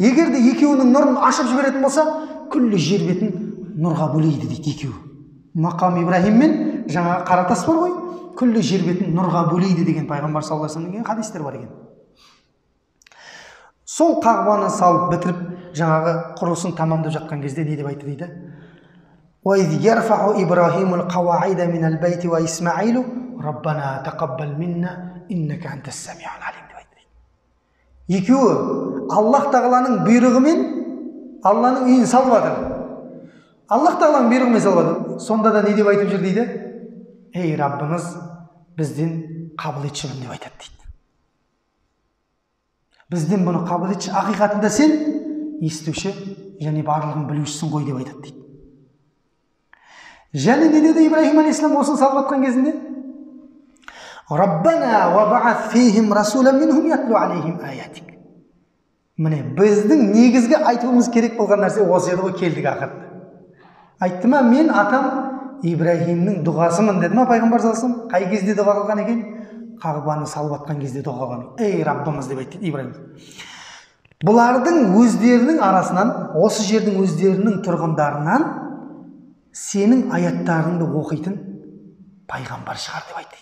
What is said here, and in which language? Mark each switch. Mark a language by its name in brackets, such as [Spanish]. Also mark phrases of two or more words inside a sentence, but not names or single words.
[Kazakh] Егер де екеуінің нұрын ашып жіберетін болса, күллі жер бетін нұрға бөлейді дейді екеуі. Мақам Ибраһим мен жаңағы қара тас бар ғой, күллі жер бетін нұрға бөлейді деген пайғамбар [Arabic] صلى الله عليه وسلم [Kazakh] деген хадистер бар екен. Сол қағбаны салып бітіріп, жаңағы құрылысын тамамдап жатқан кезде не деп айтты дейді? [Arabic] وَإِذْ يَرْفَعُ إِبْرَاهِيمُ الْقَوَاعِدَ مِنَ الْبَيْتِ وَإِسْمَعِيلُ رَبَّنَا تَقَبَّلْ مِنَّا إِنَّكَ أَنْتَ السَّمِيعُ الْعَلِيمُ [Kazakh] деп айтты. Екеуі Аллах тағаланың бұйрығымен Алланың үйін салып жатыр. Аллах тағаланың бұйрығымен салып жатыр. Сонда да не деп айтып жүр дейді? Ей Раббымыз, бізден қабыл етшімін деп айтады дейді. Бізден бұны қабыл етші, ақиқатында сен естуші және барлығын білушісің ғой деп айтады дейді. Және не деді Ибраһим алейхиссалам осын салып жатқан кезінде? [Arabic] ربنا وابعث فيهم رسولا منهم يتلو عليهم آياتك. [Kazakh] Міне біздің негізгі айтуымыз керек болған нәрсе осы еді ғой, келдік ақырында. Айтты ма, мен атам Ибраһимнің дұғасымын деді ма пайғамбар [Arabic] صلى الله عليه وسلم? [Kazakh] Қай кезде дұға қылған екен? Қағбаны салып жатқан кезде дұға қылған. Ей Раббымыз деп айтты Ибраһим. Бұлардың өздерінің арасынан, осы жердің өздерінің тұрғындарынан сенің аяттарыңды оқитын пайғамбар шығар деп айтты.